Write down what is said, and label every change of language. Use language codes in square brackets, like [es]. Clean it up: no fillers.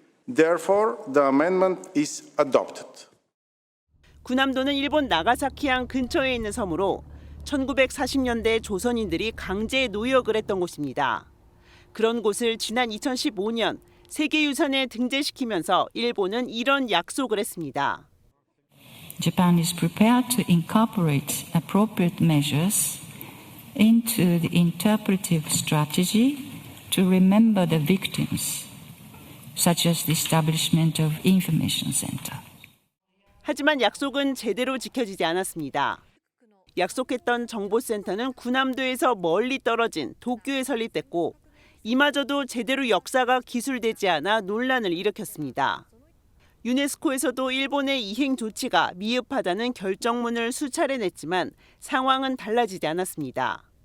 [en] Therefore, the amendment is adopted. [ko] 군함도는 일본 나가사키항 근처에 있는 섬으로 1940년대 조선인들이 강제 노역을 했던 곳입니다. 그런 곳을 지난 2015년 세계유산에 등재시키면서 일본은 이런 약속을 했습니다. [en] Japan is prepared to incorporate appropriate measures into the interpretive strategy to remember the victims, such as the establishment of information center. [ko] 하지만 약속은 제대로 지켜지지 않았습니다. 약속했던 정보센터는 군함도에서 멀리 떨어진 도쿄에 설립됐고 이마저도 제대로 역사가 기술되지 않아 논란을 일으켰습니다. 유네스코에서도 일본의 이행 조치가 미흡하다는 결정문을 수차례 냈지만 상황은 달라지지 않았습니다.